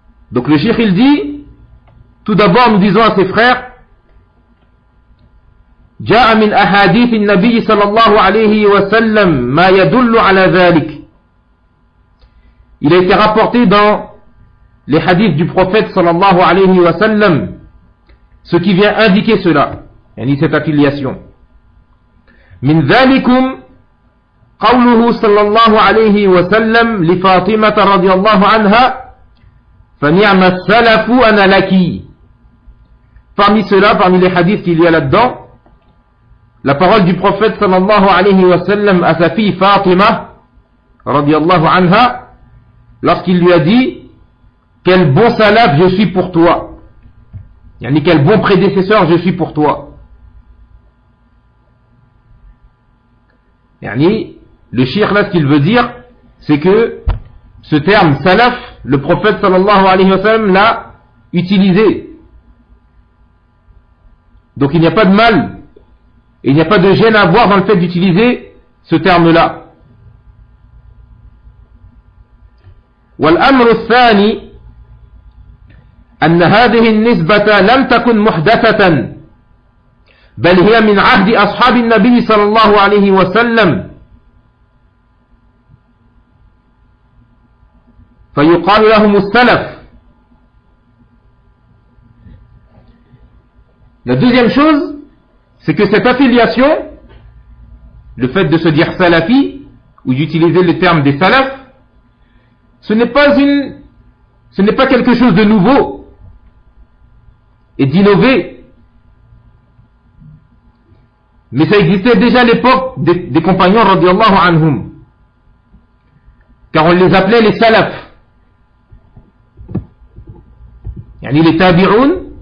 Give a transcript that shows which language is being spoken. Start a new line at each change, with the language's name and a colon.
French: Donc le cheikh il dit, tout d'abord nous disons à ses frères,
Arabic: جاء من أحاديث النبي صلى الله عليه وسلم ما يدل على ذلك.
French: Il a été rapporté dans les hadiths du prophète صلى الله عليه وسلم ce qui vient indiquer cela, yani cette affiliation.
Arabic: من ذلكم قوله صلى الله عليه وسلم لفاطمة رضي الله عنها فنعم السلف أنا لك.
French: Parmi cela, parmi les hadiths qu'il y a là-dedans, la parole du prophète sallallahu alayhi wa sallam à sa fille Fatima radiyallahu anha, lorsqu'il lui a dit, quel bon salaf je suis pour toi, yani quel bon prédécesseur je suis pour toi, yani le shirk, là ce qu'il veut dire c'est que ce terme salaf, le prophète sallallahu alayhi wa sallam l'a utilisé. Donc il n'y a pas de mal, et il n'y a pas de gêne à avoir dans le fait d'utiliser ce terme-là.
Arabic: والأمر الثاني أن هذه النسبة لم تكن محدثة بل هي من عهد أصحاب النبي صلى الله عليه وسلم فيقال لهم السلف.
French: La deuxième chose, c'est que cette affiliation, le fait de se dire salafi ou d'utiliser le terme des salafs, ce n'est pas quelque chose de nouveau et d'innové, mais ça existait déjà à l'époque des compagnons radiallahu anhum, car on les appelait les salafs, yani les tabi'oun.